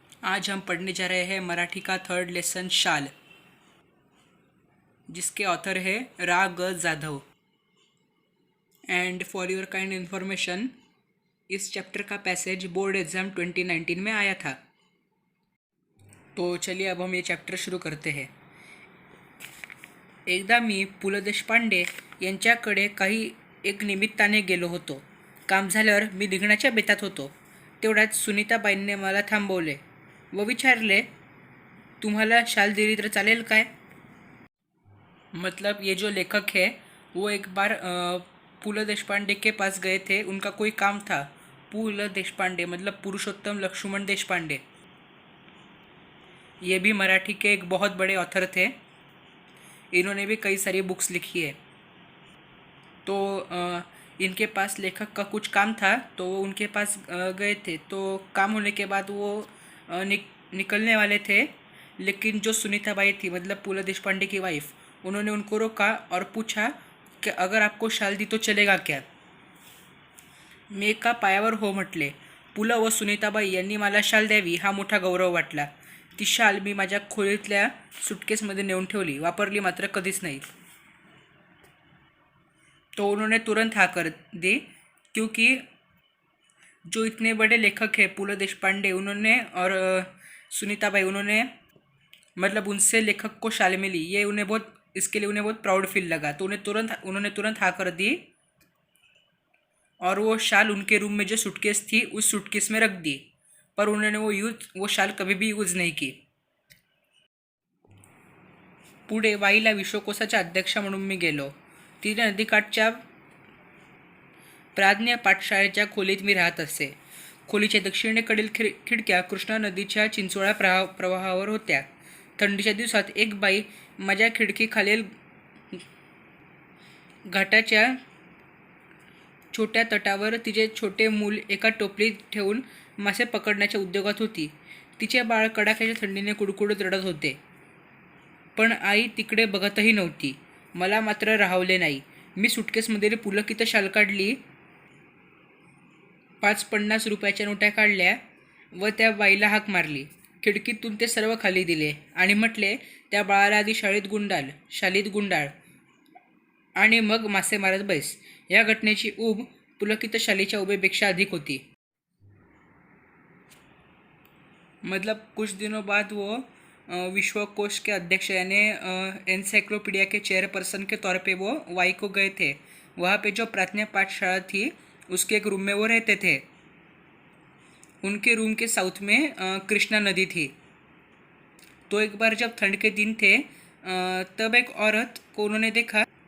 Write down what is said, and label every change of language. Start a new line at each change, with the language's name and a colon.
Hindi: आज हम पढ़ने जा रहे हैं मराठी का थर्ड लेसन शाल, जिसके ऑथर है रा ग Jadhav.
English: and for your kind information,
Hindi: इस चैप्टर का पैसेज बोर्ड एग्जाम 2019 में आया था। तो चलिए अब हम ये चैप्टर शुरू करते हैं।
Marathi: एकदा मी पु ल देशपांडे यांच्याकडे एक निमित्ताने गेलो होतो. काम झाल्यावर मी निघण्याच्या बेतात होतो. तेवढ्यात सुनीताबाईंनी मला थांबवले व विचारले, तुम्हाला शाल दिली तर चालेल काय?
Hindi: मतलब ये जो लेखक है वो एक बार पु ल देशपांडे के पास गए थे। उनका कोई काम था। पु ल देशपांडे मतलब पुरुषोत्तम लक्ष्मण देशपांडे, ये भी मराठी के एक बहुत बड़े ऑथर थे। इन्होंने भी कई सारी बुक्स लिखी है। तो इनके पास लेखक का कुछ काम था, तो वो उनके पास गए थे। तो काम होने के बाद वो निकलने वाले थे, लेकिन जो सुनीताबाई थी मतलब पु ल देशपांडे की वाइफ, उन्होंने उनको रोका और पूछा कि अगर आपको शाल दी तो चलेगा क्या?
Marathi: मी एका पायावर हो म्हटले. पु ल व सुनीताबाई यांनी मला शाल द्यावी हा मोठा गौरव वाटला. ती शाल मी माझ्या खोलीतल्या सुटकेसमध्ये नेऊन ठेवली, वापरली मात्र कधीच नाही.
Hindi: तो उन्होंने तुरंत हाँ कर दी, क्योंकि जो इतने बड़े लेखक हैं पु ल देशपांडे, उन्होंने और सुनीताबाई, उन्होंने मतलब उनसे लेखक को शाल मिली, ये उन्हें बहुत, इसके लिए उन्हें बहुत प्राउड फील लगा। तो उन्होंने तुरंत हाँ कर दी और वो शाल उनके रूम में जो सूटकेस थी उस सूटकेस में रख दी, पर उन्होंने वो शाल कभी भी यूज नहीं की.
Marathi: पुढे वाईला विश्वकोशाच्या अध्यक्ष म्हणून मी गेलो. तिथे नदीकाठच्या प्राज्ञ पाठशाळेच्या खोलीत मी राहत असे. खोलीच्या दक्षिणेकडील खिडक्या कृष्णा नदीच्या चिंचोळा प्रवाहावर होत्या. थंडीच्या दिवसात एक बाई माझ्या खिडकीखालील घाटाच्या छोट्या तटावर तिचे छोटे मूल एका टोपलीत ठेवून मासे पकडण्याच्या उद्योगात होती. तिचे बाळ कडाक्याच्या थंडीने कुडकुडत रडत होते, पण आई तिकडे बघतही नव्हती. मला मात्र राहवले नाही. मी सुटकेसमधील पुलकित शाल काढली, 5-50 रुपयाच्या नोट्या काढल्या व त्या बाईला हाक मारली. खिडकीतून ते सर्व खाली दिले आणि म्हटले, त्या बाळाला आधी शालीत गुंडाळ आणि मग मासे मारत बैस. या घटनेची ऊब पुलकित शालीच्या उभेपेक्षा अधिक होती.
Hindi: मतलब कुछ दिनों बाद वो विश्व कोश के अध्यक्ष यानी एनसाइक्लोपीडिया के चेयरपर्सन के तौर पे वो वाई को गए थे. वहाँ पे जो प्राथमिक पाठशाला थी उसके एक रूम में वो रहते थे. उनके रूम के साउथ में कृष्णा नदी थी. तो एक बार जब ठंड के दिन थे, तब एक औरत को उन्होंने देखा.